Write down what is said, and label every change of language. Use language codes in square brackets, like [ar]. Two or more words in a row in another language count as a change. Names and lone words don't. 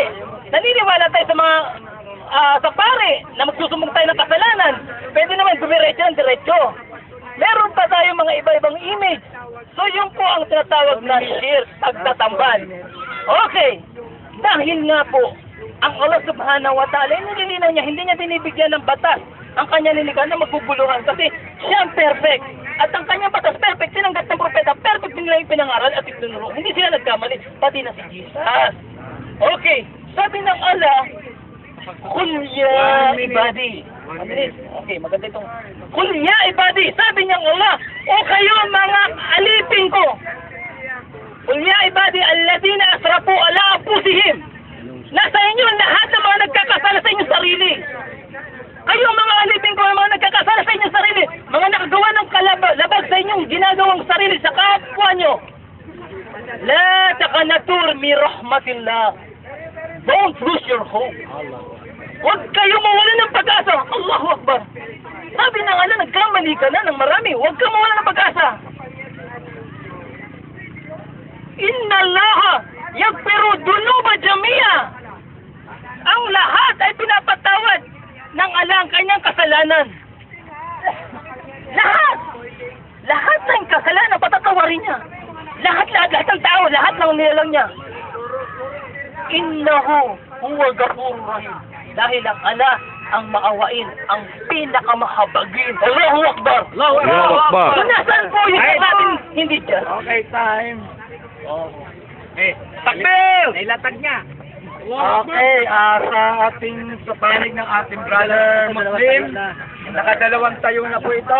[tl] Naniniwala tayo sa mga sa pare na magsusumbong tayo ng kasalanan. Pwede naman dumiretso ng diretso. Meron pa tayo mga iba-ibang image. So yun po ang tinatawag na shirk, pagtatambal. Okay. Dahil nga po, ang Allah [ar] سبحانه وتعالى, [tl] nililinaw niya, hindi niya binibigyan ng batas ang kanya nilikha na magbubuluhan kasi siya ang perfect. At ang kanyang batas perfect, sinanggat ng propeta, perfect din nila yung pinangaral at itinuro. Hindi sila nagkamali, pati na si Jesus. Okay. Sabi ng Allah, [ar] قل يا عبادي. [tl] Okay, maganda itong [ar] قل يا عبادي. [tl] Sabi niyang Allah, o kayo mga alipin ko. [ar] قل يا عبادي الذين أسرفوا على أنفسهم. [tl] Nasa inyo lahat ng mga nagkakasala sa inyong sarili. Kayo mga alipin ko, mga nagkakasala sa inyong sarili. Mga nakagawa ng labag sa inyong ginagawang sarili sa kapwa nyo. [ar] لا تقنطوا من رحمة الله. [en] Don't lose your hope. [tl] Huwag kayong mawala ng pag-asa. [ar] الله أكبر. [tl] Sabi na nga na, nagkamali ka na ng marami. Huwag kang mawala ng pag-asa. [ar] إن الله يغفر الذنوب جميعا. [tl] Ang lahat ay pinapatawad ng Allah ang kanyang kasalanan. Lahat. Lahat ng kasalanan patatawarin niya. Lahat ng tao, lahat ng nilalang niya. [ar] إنه هو الغفور الرحيم. [tl] Dahil ang Allah ang maawain, ang pinakamahabagin. [ar] الله أكبر! الله أكبر! [tl] So, nasaan po yung natin hindi dyan? [en] Okay, time. [tl] Takbir! Nailatag niya. Okay, sa panig ng ating [en] brother Muslim, [tl] nakadalawang tayo na po ito.